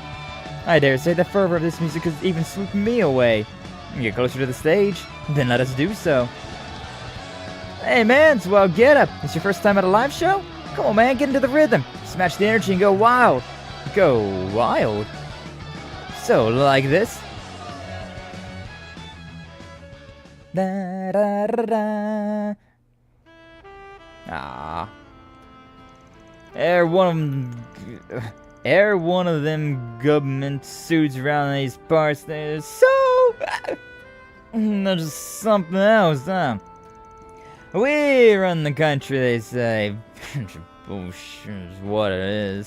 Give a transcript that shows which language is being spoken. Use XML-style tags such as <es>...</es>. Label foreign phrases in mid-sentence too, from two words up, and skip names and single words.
<en>I dare say the fervor of this music has even swooped me away. Get closer to the stage, then let us do so. Hey man, swell get up. It's your first time at a live show? Come on man, get into the rhythm. Smash the energy and go wild. Go wild? So, like this. Da, da, da, da. Ah. Ere one of them government suits around these parts, there's so... There's just something else, huh? We run the country, they say. Bullshit is what it is.</en>